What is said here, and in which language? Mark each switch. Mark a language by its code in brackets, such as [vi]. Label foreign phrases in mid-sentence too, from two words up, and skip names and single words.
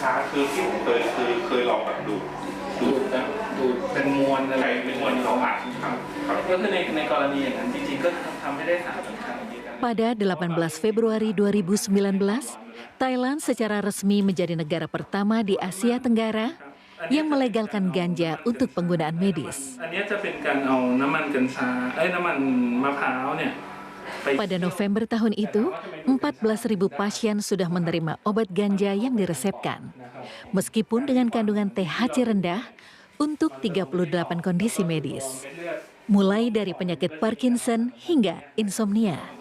[th] คือเคยลองแบบดูเป็นมวลอะไรเป็นมวลของอัดครับก็คือในกรณีอย่างนั้นจริงๆก็ทำให้ได้3 สำคัญ [id] Pada 18 Februari 2019, Thailand secara resmi menjadi negara pertama di Asia Tenggara yang melegalkan ganja untuk penggunaan medis. Pada November tahun itu, 14.000 pasien sudah menerima obat ganja yang diresepkan, meskipun dengan kandungan THC rendah untuk 38 kondisi medis, mulai dari penyakit Parkinson hingga insomnia.